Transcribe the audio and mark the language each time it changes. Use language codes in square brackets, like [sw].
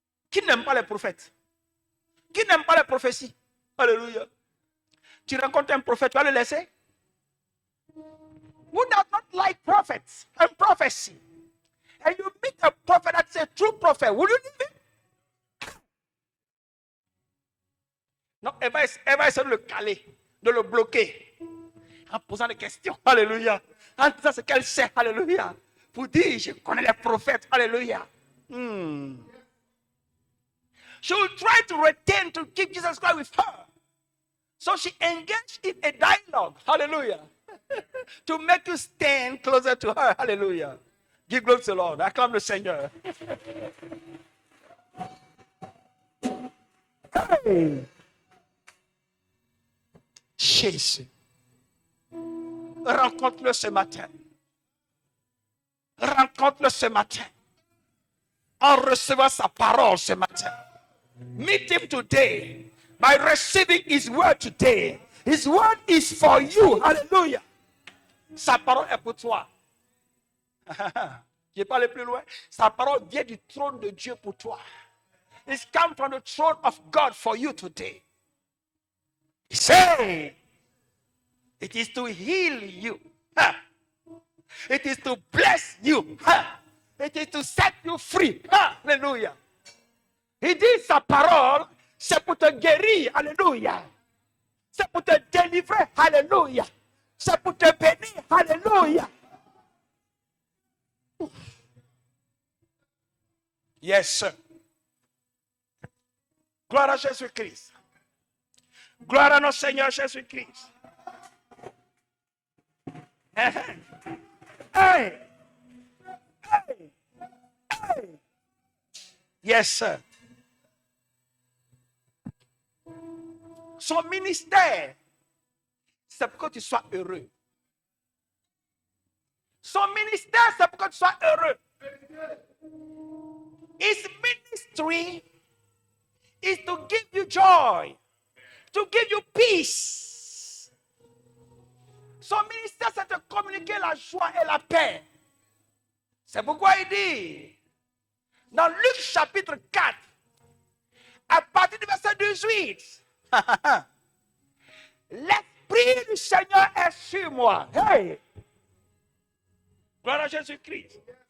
[fr] Qui n'aime pas les prophètes? Qui n'aime pas les prophéties? Alléluia. Tu rencontres un prophète, tu vas le laisser? [en] Who does not like prophets and prophecy? And you meet a prophet that's a true prophet, will you leave it? [fr] Non, elle va essayer de le caler, de le bloquer. En posant des questions. Alléluia. En disant ce qu'elle sait. Alléluia. Pour dire, je connais les prophètes. Alléluia. [en] She will try to retain, to keep Jesus Christ with her. So she engaged in a dialogue. Hallelujah. To make you stand closer to her. Hallelujah. Give glory to the Lord. Acclame the Seigneur. Hey. [fr] Jésus. Rencontre-le ce matin. Rencontre-le ce matin. En recevant sa parole ce matin. [en] Meet him today by receiving his word today. His word is for you. Hallelujah. [fr] Sa parole est pour toi. Je vais pas aller plus loin. Sa parole vient du trône de Dieu pour toi. [en] It's come from the throne of God for you today. He said, it is to heal you. It is to bless you. It is to set you free. Hallelujah. [fr] Il dit sa parole, c'est pour te guérir. Alléluia. C'est pour te délivrer. Alléluia. C'est pour te bénir. Alléluia. [en] Yes, sir. [fr] Gloire à Jésus-Christ. Gloire à notre Seigneur Jésus-Christ. Hey. Hey. [en] Hey. Yes, sir. [fr] Son ministère, c'est pour que tu sois heureux. Son ministère, c'est pour que tu sois heureux. [en] His ministry is to give you joy, to give you peace. [fr] Son ministère, c'est de communiquer la joie et la paix. C'est pourquoi il dit, dans Luc chapitre 4, à partir du verset 18, l'Esprit du Seigneur est sur moi. Hey! Gloire à Jésus-Christ.